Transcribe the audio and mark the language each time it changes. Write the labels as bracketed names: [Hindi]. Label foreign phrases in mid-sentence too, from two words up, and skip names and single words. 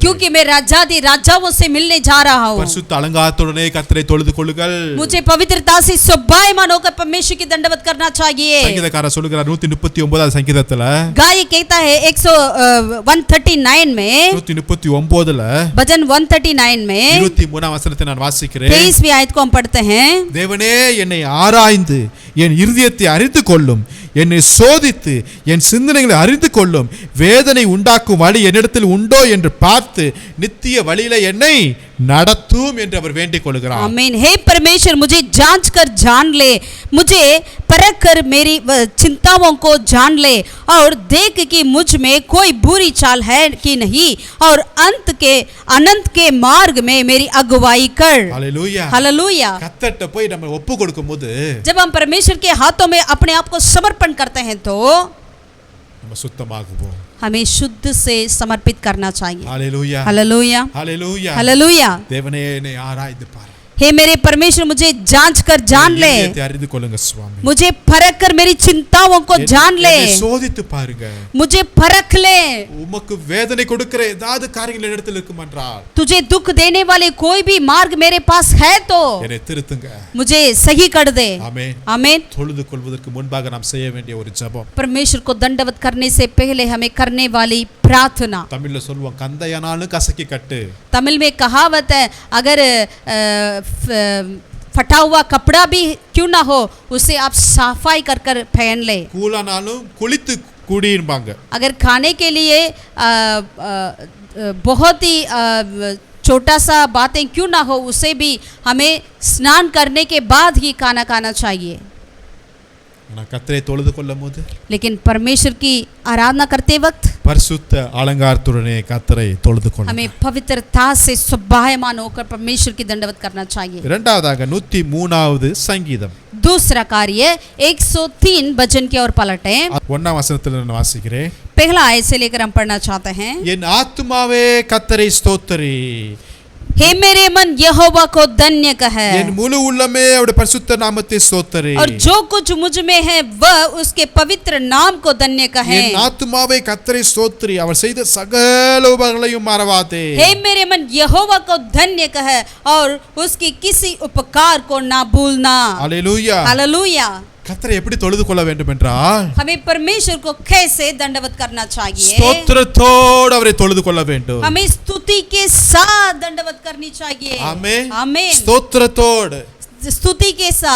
[Hindi] क्योंकि मैं राजादी राजाओं से मिलने जा रहा हूँ। [Tamil] பரிசுத்த அலங்காரத்துடனே கர்த்தரை தொழுது கொள்ளுங்கள். [Hindi] मुझे पवित्रता से शोभायमान होकर परमेश्वर की दंडवत करना चाहिए। [Tamil] சங்கீதக்காரர் சொல்லுகிறார் 139வது சங்கீதத்துல, [Hindi] गाय कहता है 139 में, [Tamil] 139ல [Hindi] भजन 139 में [Tamil] 23ஆம் வசனத்தை நான் வாசிக்கிறேன். [Hindi] 23वीं आयत को हम पढ़ते हैं। [Tamil] தேவனே என்னை ஆராய்ந்து என் இருதயத்தை அறிந்து கொள்ளும், என்னை சோதித்து என் சிந்தனைகளை அறிந்து கொள்ளும், வேதனை உண்டாக்கும் வழி என்னிடத்தில் உண்டோ என்று பார்த்து நித்திய வழியில என்னை நடத்தும் என்று அவர் வேண்டிக் கொள்கிறார். [Hindi] आमीन। हे परमेश्वर, मुझे जांच कर जान ले, मुझे परख कर मेरी चिंताओं को जान ले और देख कि मुझ में कोई बुरी चाल है कि नहीं, और अनंत के मार्ग में मेरी अगुवाई कर। हालेलुया। हालेलुया। [Tamil] கர்த்தர்ட்ட போய் நம்ம ஒப்பு கொடுக்கும்போது, [Hindi] जब हम परमेश्वर के हाथों में अपने आप को समर्पण करते हैं तो [Tamil] நம்ம சுத்தமாகுவோம். [Hindi] हमें शुद्ध से समर्पित करना चाहिए। हालेलुया। हालेलुया। हालेलुया। हालेलुया। [Tamil] தேவனே என்னை ஆராய்ந்து பார். [Hindi] हे मेरे परमेश्वर, मुझे जांच कर जान ले, [Tamil] இருதயத்தை அறிந்து கொள்ளுங்க சுவாமி. [Hindi] मुझे परख कर मेरी चिंताओं को जान ले, [Tamil] என்னை சோதித்து பாருங்க. [Hindi] मुझे परख ले। [Tamil] உமக்கு வேதனை கொடுக்கிற ஏதாவது காரியங்கள் இடத்தில் இருக்குமென்றால், [Hindi] तुझे दुख देने वाले कोई भी मार्ग मेरे पास है तो [Tamil] என்னை திருத்துங்க. [Hindi] मुझे सही कर दे। [Tamil] ஆமென். [Hindi] आमीन। [Tamil] தொழுது கொள்வதற்கு முன்பாக நாம் செய்ய வேண்டிய ஒரு ஜெபம். [Hindi] परमेश्वर को दंडवत करने से पहले हमें करने वाली प्रार्थना। [Tamil] தமிழ்ல சொல்லுவோம், கந்தையானாலும் கசக்கி கட்டு. [Hindi] तमिल में कहावत है, अगर फटा हुआ कपड़ा भी क्यों ना हो, उसे आप सफाई कर कर पहन ले। [Tamil] கூலானாலும் குளித்து குடியிருப்பாங்க. [Hindi] अगर खाने के लिए बहुत ही छोटा सा बातें क्यों ना हो, उसे भी हमें स्नान करने के बाद ही खाना खाना चाहिए। [Tamil] நான் கர்த்தரை தொழுது கொள்ளும்போது, [Hindi] लेकिन परमेश्वर की आराधना करते वक्त [Tamil] பரிசுத்த அலங்காரத்துடனே கர்த்தரை தொழுது கொள்ளுங்கள். [Hindi] हमें पवित्रता से शोभायमान होकर परमेश्वर की दंडवत करना चाहिए। [Tamil] இரண்டாவதாக 103வது சங்கீதம் [Hindi] दूसरा कार्य 103 भजन की ओर पलटें। [Tamil] 1ஆம் வசனத்தில் நான் வாசிக்கிறேன். [Hindi] पहला आयत से लेकर हम पढ़ना चाहते हैं। [Tamil] என் ஆத்துமாவே கர்த்தரை ஸ்தோத்திரி, [Hindi] हे मेरे मन यहोवा को धन्य कह, [Tamil] என் முழு உள்ளமே அவருடைய பரிசுத்த நாமத்தை ஸ்தோத்திரி. [Hindi] और जो कुछ मुझ में है वह उसके पवित्र नाम को धन्य कहे। [Tamil] என் ஆத்துமாவே கர்த்தரை ஸ்தோத்திரி, அவர் செய்த சகல உபகாரங்களையும் மறவாதே. [Hindi] हे मेरे मन यहोवा को धन्य कह और उसकी किसी उपकार को ना भूलना। [Tamil] அல்லேலூயா. [Hindi] हालेलुया। [Tamil] கர்த்தரை எப்படி தொழுது கொள்ள வேண்டும் என்றால், [Hindi] हमें परमेश्वर को कैसे दंडवत करना चाहिए? [Tamil] ஸ்தோத்திரத்தோடு அவரை தொழுது கொள்ள வேண்டும். [Hindi] हमें स्तुति के साथ दंडवत करनी चाहिए। [Tamil] ஆமென். [Hindi] आमीन। [Tamil] ஸ்தோத்திரத்தோடு, [Hindi] स्तुति के साथ,